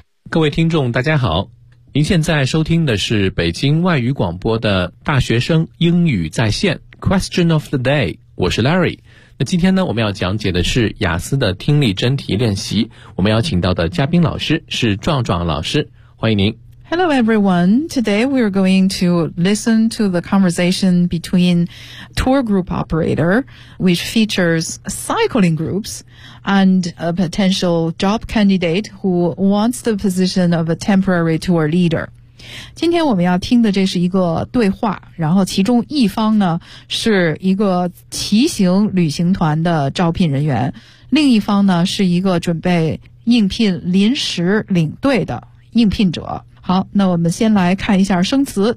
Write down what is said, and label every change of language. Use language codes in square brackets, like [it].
[zh] 各位听众大家好，您现在收听的是北京外语广播的大学生英语在线 Question of the day， 我是 Larry。今天呢，我们要讲解的是雅思的听力真题练习。我们邀请到的嘉宾老师是壮壮老师，欢迎您。 [en] Hello everyone. Today we are going to listen to the conversation between tour group operator, which features cycling groups, and a potential job candidate who wants the position of a temporary tour leader. [zh] 今天我们要听的这是一个对话，然后其中一方呢是一个骑行旅行团的招聘人员，另一方呢是一个准备应聘临时领队的应聘者。好，那我们先来看一下生词。